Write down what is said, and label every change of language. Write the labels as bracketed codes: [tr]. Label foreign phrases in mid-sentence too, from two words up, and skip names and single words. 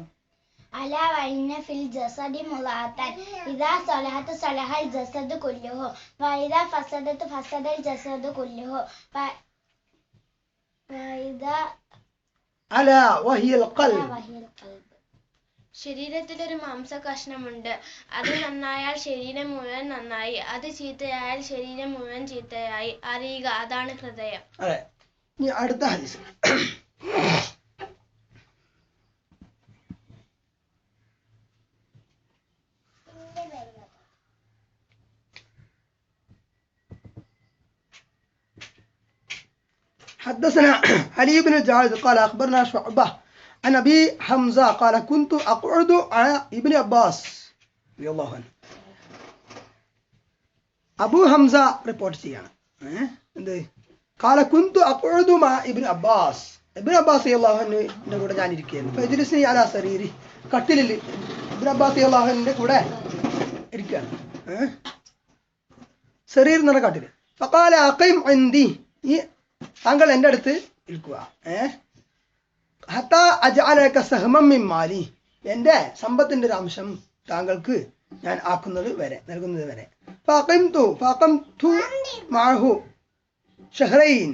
[ar] ألا وإن في الجسد مضغة إذا صلحت صلح الجسد كله وإذا فسدت فسد الجسد كله وإذا ഫസദത ഫസദൽ ജസദു കുല്ലുഹു വഇദാ ألا وهي القلب. [ml] ശരീരത്തിൽ ഒരു മാംസ കഷ്ണമുണ്ട്. അത് നന്നായാൽ ശരീരം മുഴുവൻ നന്നായി, അത് ചീത്തയായാൽ ശരീരം മുഴുവൻ ചീത്തയായി. അറിയുക, അതാണ് ഹൃദയം. അതെ. ഇനി അടുത്ത ഹദീസ്. [ar] حدثنا علي بن الجعد قال أخبرنا شعبة عن أبي حمزة قال كنت أقعد على ابن عباس رضي الله عنه. [ml] أبو حمزة report ചെയ്യാണ്. എന്ത്? [ar] قال كنت أقعد مع ابن عباس. [ml] ابن عباس [ar] رضي الله عنه [ml] ന്റെ കൂടെ ഞാൻ ഇരിക്കുകയായിരുന്നു. [ar] فجلسني على سريري. [ml] കട്ടിലിൽ ഇബ്ൻ അബ്ബാസ് [ar] رضي الله عنه [ml] കൂടെ ഇരിക്കുകയാണ്. സരീർ എന്ന കട്ടിൽ. [ar] فقال أقم عندي. [ml] താങ്കൾ എൻ്റെ അടുത്ത് ഇരിക്കുക. [ar] حتى أجعلك سهما من مالي. [ml] എൻ്റെ സമ്പത്തിന്റെ ഒരു അംശം താങ്കൾക്ക് ഞാൻ ആക്കുന്നത് വരെ, നൽകുന്നത് വരെ. [ar] فأقمت معه شهرين.